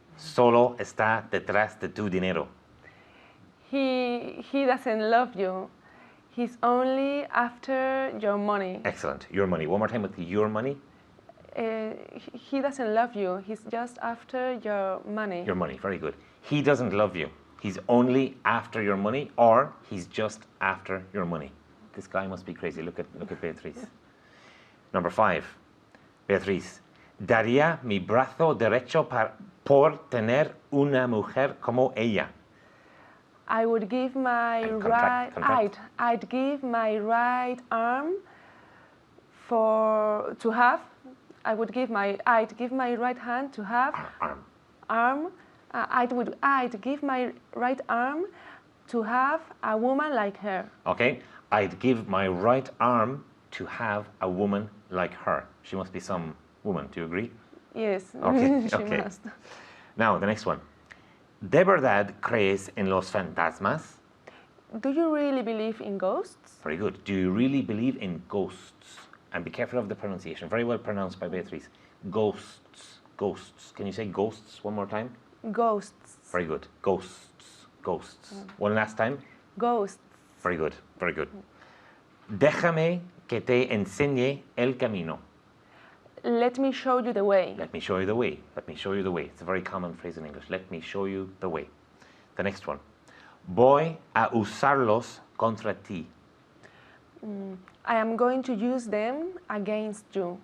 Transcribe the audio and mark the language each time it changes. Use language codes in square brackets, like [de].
[es] Solo está detrás de tu dinero. [en] He doesn't love you. He's only after your money. Excellent. Your money. One more time with your money. He doesn't love you. He's just after your money. Your money. Very good. He doesn't love you. He's only after your money, or he's just after your money. This guy must be crazy. Look at Beatriz. Number 5. Beatriz. [es] Daría mi brazo derecho por tener una mujer como ella. [en] I would give my Contract. I'd give my right arm to have I'd give my right hand to have Arm. I'd give my right arm to have a woman like her. Okay. I'd give my right arm to have a woman like her. She must be some woman. Do you agree? Yes, Okay, she okay. must. Now, the next one. [es] ¿De verdad crees en los fantasmas? [en] Do you really believe in ghosts? Very good. Do you really believe in ghosts? And be careful of the pronunciation. Very well pronounced by Beatriz. Ghosts. Ghosts. Can you say ghosts one more time? Ghosts. Very good. Ghosts. Ghosts. One last time. Ghosts. Very good. Very good. [es] Déjame que te enseñe el camino. [en] Let me show you the way. Let me show you the way. Let me show you the way. It's a very common phrase in English. Let me show you the way. The next one. [es] Voy a usarlos contra ti. [en] I am going to use them against you.